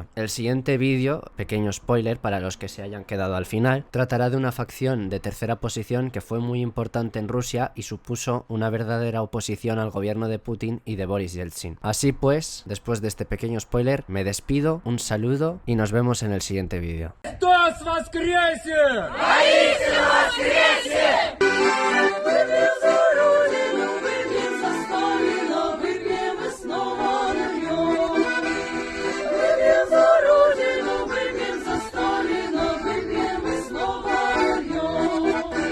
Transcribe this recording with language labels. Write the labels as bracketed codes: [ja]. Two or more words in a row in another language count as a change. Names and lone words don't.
[es] El siguiente vídeo, pequeño spoiler para los que se hayan quedado al final, tratará de una facción de tercera posición que fue muy importante en Rusia y supuso una verdadera oposición al gobierno de Putin y de Boris Yeltsin. Así pues, después de este pequeño spoiler, me despido, un saludo y nos vemos en el siguiente vídeo. [ru] Христос воскресе! Воистину воскресе! Выпьем за Родину, выпьем за Сталина, выпьем и снова нальем. Выпьем за Родину, выпьем за Сталина, выпьем и снова нальем.